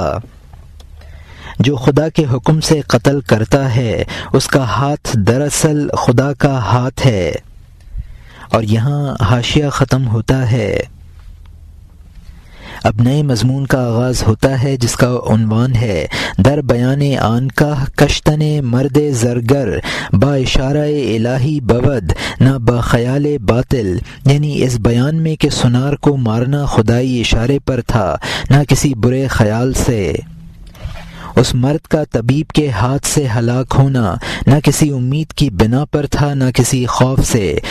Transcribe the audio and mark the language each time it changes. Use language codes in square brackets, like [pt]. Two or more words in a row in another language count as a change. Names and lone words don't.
[ur] جو خدا کے حکم سے قتل کرتا ہے اس کا ہاتھ دراصل خدا کا ہاتھ ہے۔ اور یہاں حاشیہ ختم ہوتا ہے۔ اب نئے مضمون کا آغاز ہوتا ہے جس کا عنوان ہے [fa] در بیان آن کا کشتن مرد زرگر با اشارہ الہی بود نہ با خیال باطل، [ur] یعنی اس بیان میں کہ سنار کو مارنا خدائی اشارے پر تھا نہ کسی برے خیال سے۔ اس مرد کا طبیب کے ہاتھ سے ہلاک ہونا نہ کسی امید کی بنا پر تھا نہ کسی خوف سے۔